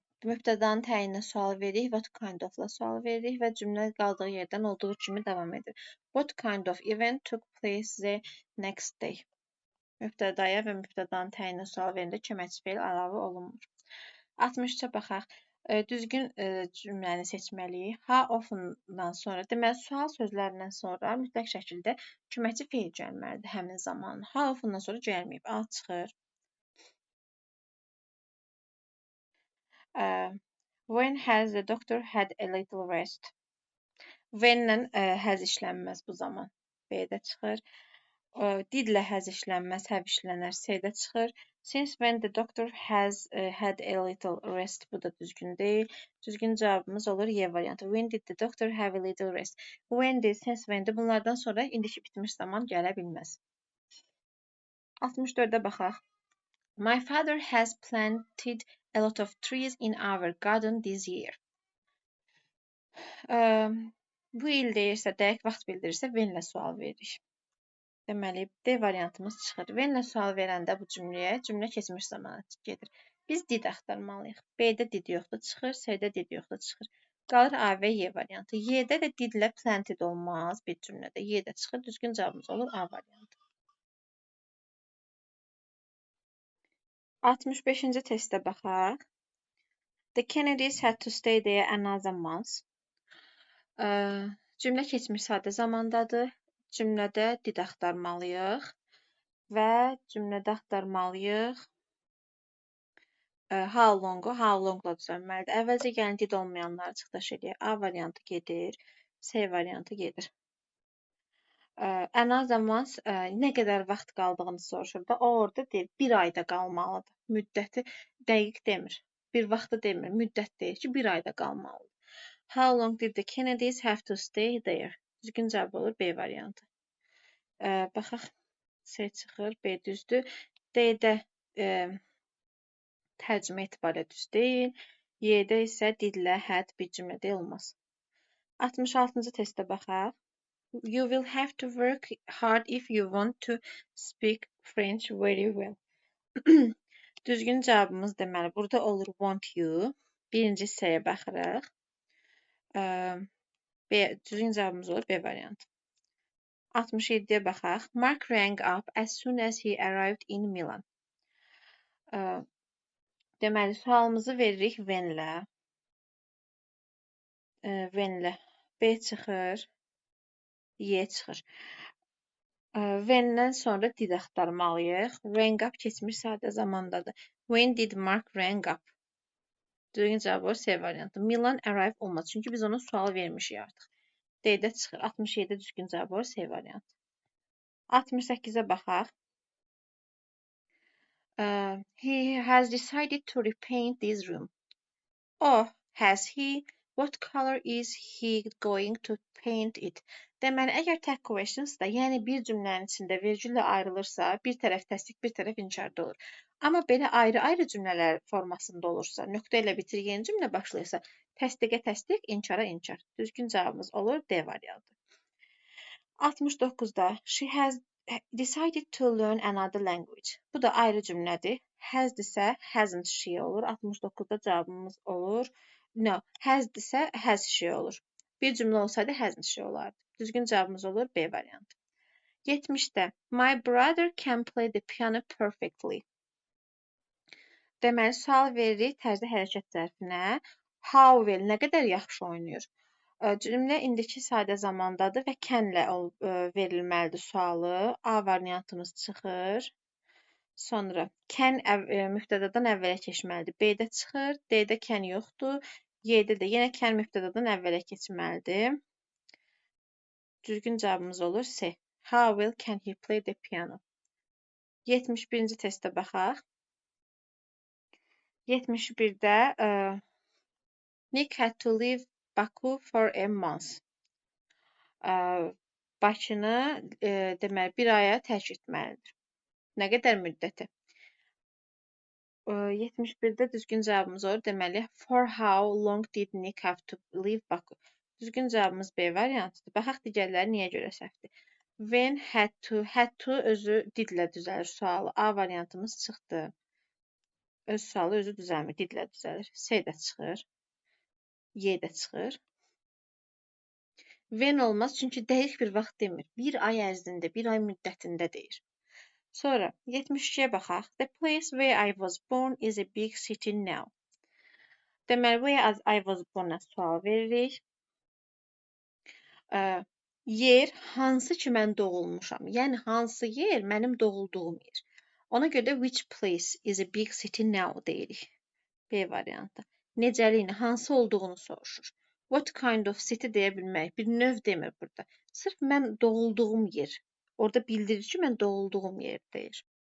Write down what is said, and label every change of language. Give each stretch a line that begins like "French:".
Azerbaijani: Mübtədanın təyininə sual veririk.
English: What kind of-
Azerbaijani: la sual veririk və cümlə qaldığı yerdən olduğu kimi davam edir.
English: What kind of event took place the next day?
Azerbaijani: Mübtədaya və mübtədanın təyininə sual verəndə köməkçi feil əlavə olunmur. 63-ə baxaq. Düzgün cümləni seçməliyik.
English: How often-
Azerbaijani: dan sonra, deməli, sual sözlərindən sonra mütləq şəkildə köməkçi feil gəlməlidir həmin zaman.
English: How often-
Azerbaijani: dan sonra gəlməyib. A çıxır.
English: When has the doctor had a little rest?
Azerbaijani: When-lə has işlənməz bu zaman. B-də çıxır. Didlə has işlənməz, have işlənər. C-də çıxır.
English: Since when the doctor has had a little rest.
Azerbaijani: Bu da düzgün deyil. Düzgün cavabımız olur Y variantı.
English: When did the doctor have a little rest? When-dir, since when-dir.
Azerbaijani: Bunlardan sonra indiki bitmiş zaman gələ bilməz. 64-də baxaq.
English: My father has planted a lot of trees in our garden this year.
Azerbaijani: Bu il deyirsə, dəqiq vaxt bildirirsə, when-lə sual veririk. Deməli, D variantımız çıxır. When-lə sual verəndə bu cümləyə, cümlə keçmiş zamana gedir. Biz did axtarmalıyıq. B-də did yoxdur, çıxır. C-də did yoxdur, çıxır. Qalır A və Y variantı. Y-də də didlə planted olmaz bir cümlədə. Y-də çıxır. Düzgün cavabımız olur A variantı. 65-ci testə baxaq.
English: The Kennedys had to stay there another month.
Azerbaijani: Cümlə keçmiş sadə zamandadır. Cümlədə did axtarmalıyıq və cümlədə axtarmalıyıq how long-u how long-la düzəlməlidir. Əvvəlcə gəlin did olmayanları çıxdaş edək. A variantı gedir, C variantı gedir.
English: Another month
Azerbaijani: nə qədər vaxt qaldığını soruşur da, o orada deyir, bir ayda qalmalıdır. Müddəti dəqiq demir, bir vaxtı demir, müddət deyir ki, bir ayda qalmalıdır.
English: How long did the Kennedys have to stay there?
Azerbaijani: Düzgün cavab olur B variantı. Baxaq, C çıxır, B düzdür. D-də tərcümə etibarı düz deyil. Y-də isə didlə had bir cümlədə olmaz. 66-cı testə baxaq.
English: You will have to work hard if you want to speak French very well.
Azerbaijani: Düzgün cavabımız deməli burada olur
English: want you.
Azerbaijani: Birinci S-yə baxırıq. Düzgün cavabımız olur B variantı. 67-yə baxaq.
English: Mark rang up as soon as he arrived in Milan.
Azerbaijani: Deməli, sualımızı veririk when-lə. When-lə. B çıxır, Y çıxır. When-dən sonra did axtarmalıyıq. Rang up keçmiş sadə zamandadır.
English: When did Mark rang up?
Azerbaijani: Düzgün cavab olur C variantı. Milan arrive olmaz. Çünki biz ona sual vermişik artıq. D-də çıxır. 67 düzgün cavab olur C variantı. 68-ə baxaq.
English: He has decided to repaint this room. Oh, has he? What color is he going to paint it?
Azerbaijani: Deməli, əgər tag questions-da, yəni bir cümlənin içində vergüllə ayrılırsa, bir tərəf təsdiq, bir tərəf inkarda olur. Amma belə ayrı-ayrı cümlələr formasında olursa, nöqtə ilə bitirgən cümlə başlayırsa, təsdiqə təsdiq, inkara inkar. Düzgün cavabımız olur D variantı.
English: 69-da she has decided to learn another language.
Azerbaijani: Bu da ayrı cümlədir. Has-dirsə
English: hasn't she
Azerbaijani: olur. 69-da cavabımız olur. No, has-dirsə
English: has she
Azerbaijani: olur. Bir cümlə olsaydı
English: hasn't she
Azerbaijani: olardı. Düzgün cavabımız olur B variantı.
English: 70-də my brother can play the piano perfectly.
Azerbaijani: Deməli, sual veririk tərzdə hərəkət zərfinə.
English: How well,
Azerbaijani: nə qədər yaxşı oynayır? Cümlə indiki sadə zamandadır və can-lə verilməlidir sualı. A variantımız çıxır. Sonra can mübtədadan əvvələ keçməlidir. B-də çıxır. D-də can yoxdur. Y-də də yenə can mübtədadan əvvələ keçməlidir. Düzgün cavabımız olur C.
English: How well can he play the piano?
Azerbaijani: 71-ci testə baxaq.
English: 71-də Nick had to leave Baku for a month.
Azerbaijani: Bakını deməli bir aya tərk etməlidir. Nə qədər müddəti? 71-də düzgün cavabımız olur.
English: Deməli, for how long did Nick have to leave Baku?
Azerbaijani: Düzgün cavabımız B variantıdır. Baxaq digərləri niyə görə səhvdir.
English: When had to
Azerbaijani: özü didlə düzəlir sualı. A variantımız çıxdı. Öz sualı özü düzəlmir, didlə düzəlir. C də çıxır. Y də çıxır. When olmaz, çünki dəqiq bir vaxt demir. Bir ay ərzində, bir ay müddətində deyir. Sonra 72-yə baxaq.
English: The place where I was born is a big city now. Deməli, where I was born-a
Azerbaijani: sual veririk. Yer, hansı ki mən doğulmuşam. Yəni, hansı yer mənim doğulduğum yer. Ona görə
English: which place is a big city now
Azerbaijani: deyirik. B variantı. Necəliyini, hansı olduğunu soruşur.
English: What kind of city
Azerbaijani: deyə bilmək. Bir növ demir burada. Sırf mən doğulduğum yer. Orada bildirir ki, mən doğulduğum yer deyir.